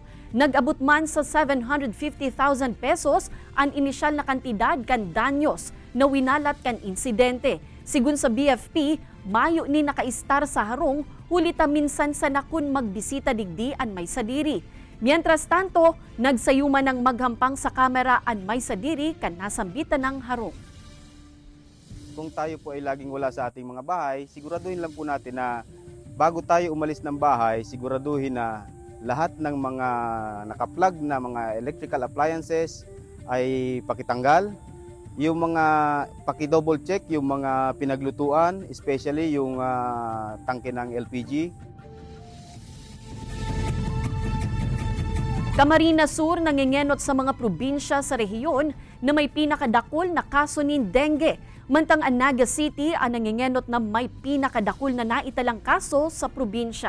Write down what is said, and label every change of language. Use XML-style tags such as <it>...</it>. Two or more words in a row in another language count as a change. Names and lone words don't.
<bik>Nag-abot man sa 750,000 pesos ang inisyal na kantidad kan danyos na winalat kan insidente. Sigun sa BFP, mayo ni nakaistar sa harong, hulita minsan sa nakun magbisita digdi an may sadiri. Mientras tanto, nagsayuman ng maghampang sa kamera an may sadiri kan nasambitan ng harong.</bik> <tl>Kung tayo po ay laging wala sa ating mga bahay, siguraduhin lang po natin na bago tayo umalis ng bahay, siguraduhin na lahat ng mga naka-plug na mga</tl> <en>electrical appliances</en> <tl>ay pakitanggal. yung mga paki-double check yung mga pinaglutuan, especially yung tangke ng LPG.</tl> <bik>Camarines Sur nangingenot sa mga probinsya sa rehiyon na may pinakadakol na kaso ng dengue. Mantang Naga City ang nangingenot na may pinakadakol na naitalang kaso sa probinsya.</bik>